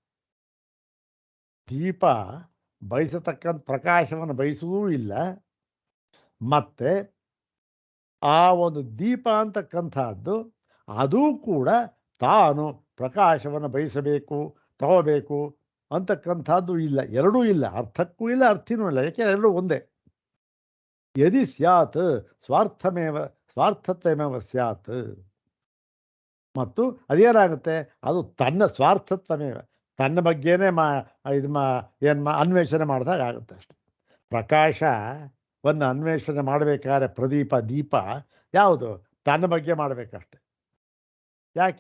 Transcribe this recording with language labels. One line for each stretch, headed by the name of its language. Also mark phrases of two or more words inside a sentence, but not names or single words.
Kannada: ದೀಪ ಬಯಸತಕ್ಕಂಥ ಪ್ರಕಾಶವನ್ನು ಬಯಸುವುದೂ ಇಲ್ಲ, ಮತ್ತೆ ಆ ಒಂದು ದೀಪ ಅಂತಕ್ಕಂಥದ್ದು ಅದೂ ಕೂಡ ತಾನು ಪ್ರಕಾಶವನ್ನು ಬಯಸಬೇಕು ತಗೋಬೇಕು ಅಂತಕ್ಕಂಥದ್ದು ಇಲ್ಲ, ಎರಡೂ ಇಲ್ಲ. ಅರ್ಥಕ್ಕೂ ಇಲ್ಲ ಅರ್ಥಿನೂ ಇಲ್ಲ, ಯಾಕೆಂದರೆ ಎರಡೂ ಒಂದೇ.
Sanskrit: ಯದಿ ಸ್ಯಾತ್ ಸ್ವಾರ್ಥತ್ವಮೇವ ಸ್ಯಾತ್.
Kannada: ಮತ್ತು ಅದೇನಾಗುತ್ತೆ? ಅದು ತನ್ನ ಸ್ವಾರ್ಥತ್ವಮೇವ, ತನ್ನ ಬಗ್ಗೆನೇ ಅನ್ವೇಷಣೆ ಮಾಡಿದಾಗ ಆಗುತ್ತೆ ಅಷ್ಟೆ. ಪ್ರಕಾಶವನ್ನು ಅನ್ವೇಷಣೆ ಮಾಡಬೇಕಾದ್ರೆ ದೀಪ ಯಾವುದು? ತನ್ನ ಬಗ್ಗೆ ಮಾಡಬೇಕಷ್ಟೆ. ಯಾಕೆ?